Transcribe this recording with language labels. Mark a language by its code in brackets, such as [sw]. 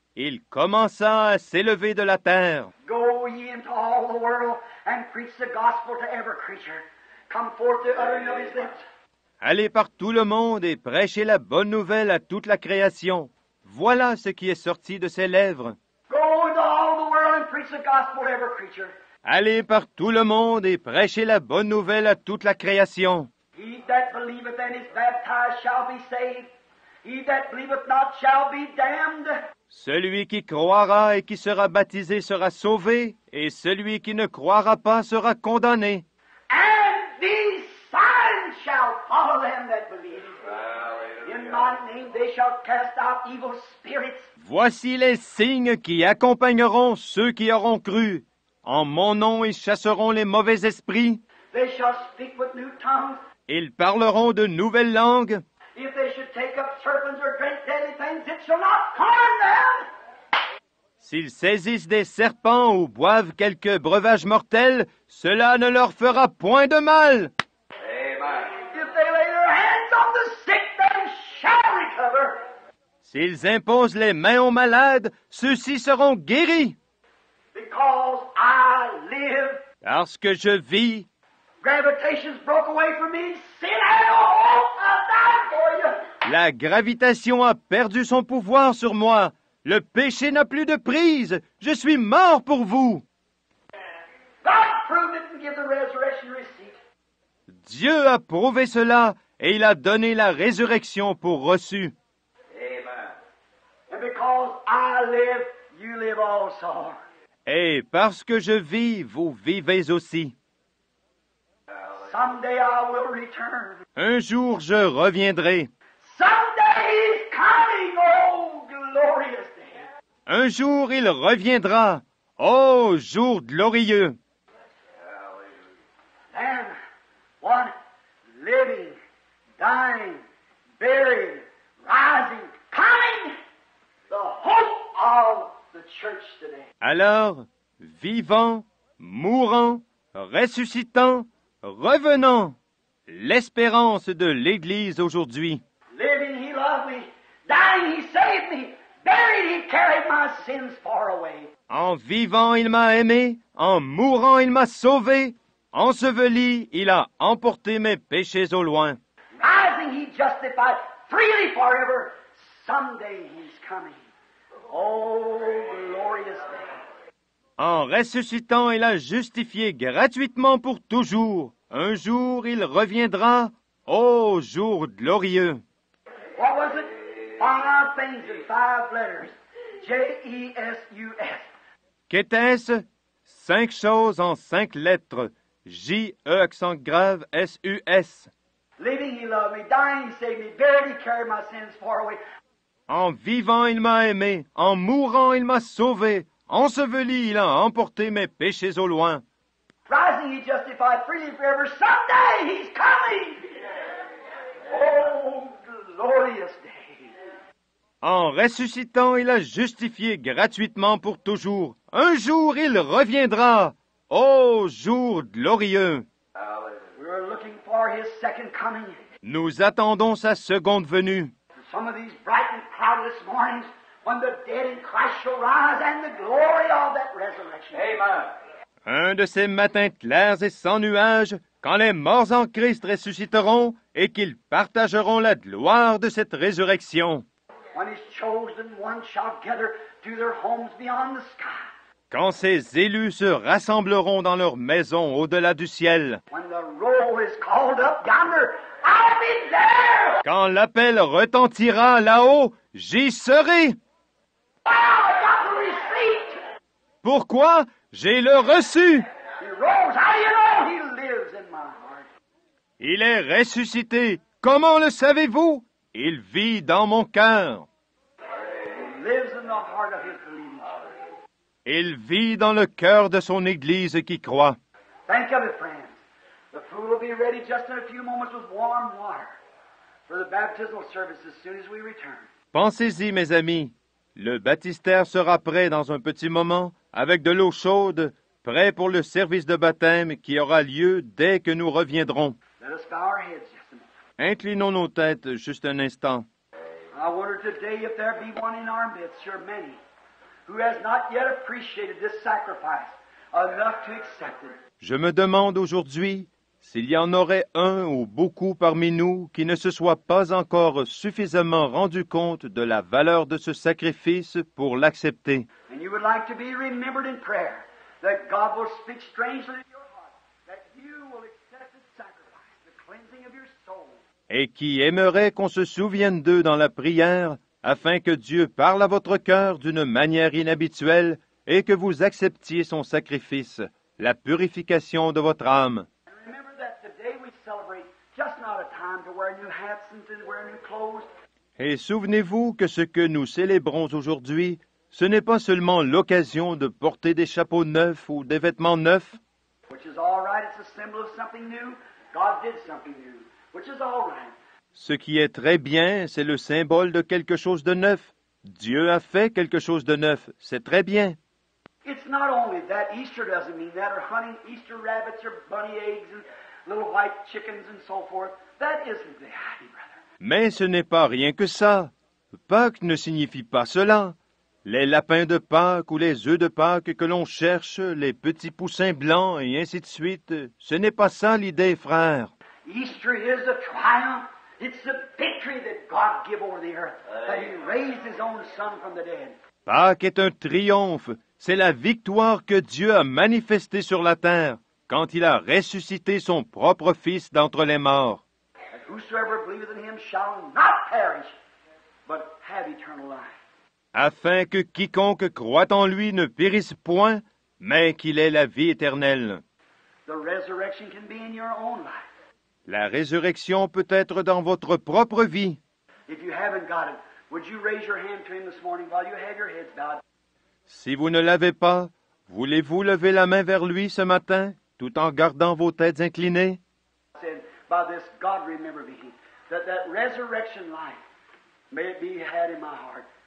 [fr] Il commença à s'élever de la terre. [en] Go ye into all the world and preach the gospel to every creature. Come forth the uttering of his lips. [fr] Allez par tout le monde et prêchez la bonne nouvelle à toute la création. Voilà ce qui est sorti de ses lèvres. [en] Go into all the world and preach the gospel to every creature. [fr] Allez par tout le monde et prêchez la bonne nouvelle à toute la création. [en] He that believeth and is baptized shall be saved. He that believeth not shall be damned. [fr] Celui qui croira et qui sera baptisé sera sauvé, et celui qui ne croira pas sera condamné. [en] And these signs shall follow them that believe. In my name they shall cast out evil spirits. [fr] Voici les signes qui accompagneront ceux qui auront cru. En mon nom, ils chasseront les mauvais esprits. [en] They shall speak with new tongues. [fr] Ils parleront de nouvelles langues. [en] If they should take up serpents or drink deadly things, it shall not harm them. [fr] S'ils saisissent des serpents ou boivent quelques breuvages mortels, cela ne leur fera point de mal. [en] If they lay their hands on the sick, they shall recover. [fr] S'ils imposent les mains aux malades, ceux-ci seront guéris. [en] Because I live, [fr] Parce que je vis, [en] gravitation's broke away from me. Sin had no hope. I died for you. [fr] la gravitation a perdu son pouvoir sur moi. Le péché n'a plus de prise. Je suis mort pour vous. [en] give the resurrection receipt. [fr] Dieu a prouvé cela et il a donné la résurrection pour reçu. [en] Amen. And because I live, you live also. [fr] Et parce que je vis, vous vivez aussi. [en] Someday I will return. [fr] Un jour je reviendrai. [en] Someday He's coming, oh glorious day. [fr] Un jour il reviendra. Oh, jour glorieux! [en] Then, one living, dying, buried, rising, coming, the hope of the church today. [fr] Alors, vivant, mourant, ressuscitant, revenant, l'espérance de l'Église aujourd'hui. [en] Living, He loved me. Dying, He saved me. Buried, He carried my sins far away. [fr] En vivant, il m'a aimé. En mourant, il m'a sauvé. Enseveli, il a emporté mes péchés au loin. [en] Rising, He justified freely forever. Someday He's coming. Oh, glorious day. [fr] En ressuscitant, il a justifié gratuitement pour toujours. Un jour, il reviendra. Ô jour glorieux! [en] What was it? 5 things in 5 letters. J-E-S-U-S. [fr] Qu'était-ce? 5 choses en 5 lettres. J-E accent grave S-U-S. [en] Living, He loved me. Dying, He saved me. Buried, He carried my sins far away. [fr] En vivant, il m'a aimé. En mourant, il m'a sauvé. Enseveli, il a emporté mes péchés au loin. [en] Rising, He justified freely forever. Someday He's coming. Oh, glorious day. [fr] En ressuscitant, il a justifié gratuitement pour toujours. Un jour, il reviendra. Ô jour glorieux! [en] We're looking for His second coming. [fr] Nous attendons sa seconde venue. [en] Some of these bright and cloudless mornings when the dead in Christ shall rise and the glory of that resurrection. Amen. [fr] Un de ces matins clairs et sans nuages, quand les morts en Christ ressusciteront et qu'ils partageront la gloire de cette résurrection. [en] When His chosen ones shall gather to their homes beyond the sky. [fr] Quand ces élus se rassembleront dans leurs maisons au-delà du ciel. [en] When the roll is called up yonder, I'll be there. [fr] Quand l'appel retentira là-haut, j'y serai. [en] Wow, I got the receipt. [fr] Pourquoi? J'ai le reçu. [en] He rose. How do you know He lives in my heart? [fr] Il est ressuscité. Comment le savez-vous? Il vit dans mon cœur. [en] He lives in the heart of His believing church. [fr] Il vit dans le cœur de son Église qui croit. [en] Think of it, friends. The pool will be ready just in a few moments with warm water for the baptismal service as soon as we return. [fr] Pensez-y, mes amis. Le baptistère sera prêt dans un petit moment, avec de l'eau chaude, prêt pour le service de baptême qui aura lieu dès que nous reviendrons. [en] Let us bow our heads just a moment. [fr] Inclinons nos têtes juste un instant. [en] I wonder today if there be one in our midst, or many, who has not yet appreciated this sacrifice enough to accept it. [fr] Je me demande aujourd'hui s'il y en aurait un ou beaucoup parmi nous qui ne se soit pas encore suffisamment rendu compte de la valeur de ce sacrifice pour l'accepter. [en] And you would like to be remembered in prayer, that God will speak strangely to your heart, that you will accept His sacrifice, the cleansing of your soul. [fr] Et qui aimerait qu'on se souvienne d'eux dans la prière, afin que Dieu parle à votre cœur d'une manière inhabituelle et que vous acceptiez son sacrifice, la purification de votre âme. [en] And remember that today we celebrate just not a time to wear new hats and to wear new clothes. [fr] Et souvenez-vous que ce que nous célébrons aujourd'hui, ce n'est pas seulement l'occasion de porter des chapeaux neufs ou des vêtements neufs, [en] Which is all right. It's a symbol of something new. God did something new, which is all right. [fr] ce qui est très bien, c'est le symbole de quelque chose de neuf. Dieu a fait quelque chose de neuf, c'est très bien. [en] It's not only that. Easter doesn't mean that, or hunting Easter rabbits or bunny eggs and little white chickens and so forth. That isn't the idea, brother. [fr] Mais ce n'est pas rien que ça. Pâques ne signifie pas cela. Les lapins de Pâques ou les œufs de Pâques que l'on cherche, les petits poussins blancs et ainsi de suite, ce n'est pas ça l'idée, frère. [en] Easter is a triumph. It's the victory that God gave over the earth, that He raised His own Son from the dead. [fr] Pâques est un triomphe, c'est la victoire que Dieu a manifestée sur la terre, quand il a ressuscité son propre Fils d'entre les morts, [en] That whosoever believeth in him shall not perish, but have eternal life. [fr] afin que quiconque croit en lui ne périsse point, mais qu'il ait la vie éternelle. [en] The resurrection can be in your own life. [fr] La résurrection peut être dans votre propre vie. [en] If you haven't got it, would you raise your hand to him this morning while you have your heads bowed? [fr] Si vous ne l'avez pas, voulez-vous lever la main vers lui ce matin, tout en gardant vos têtes inclinées? [en] Said, by this God remember me, that resurrection life may it be had in my heart.